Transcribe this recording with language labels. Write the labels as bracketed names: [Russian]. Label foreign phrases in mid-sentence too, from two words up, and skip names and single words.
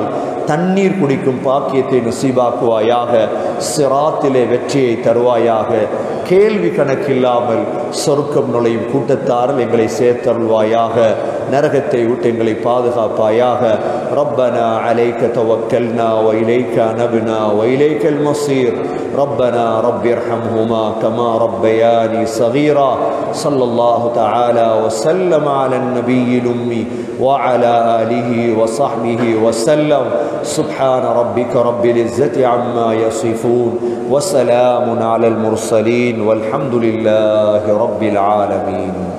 [Tamil] தண்ணீர் குடிக்கும் பாக்கியத்தை நசீபாக்குவாயாக சிராத்திலே வெற்றியை தருவாயாக கேள்வி கணக்கில்லாமல் சொர்க்கம் நுழையும் கூட்டத்தாரில் எங்களை சேர்த்தருள்வாயாக நரகத்தை விட்டு எங்களை பாதுகாப்பாயாக [Arabic] ربنا عليك توكلنا وإليك أنبنا وإليك المصير ربنا رب ارحمهما كما ربياني صغيرا صلى الله تعالى وسلم على النبي الأمي وعلى آله وصحبه وسلم سبحان ربك رب العزة عما يصفون وسلام على المرسلين والحمد لله رب العالمين.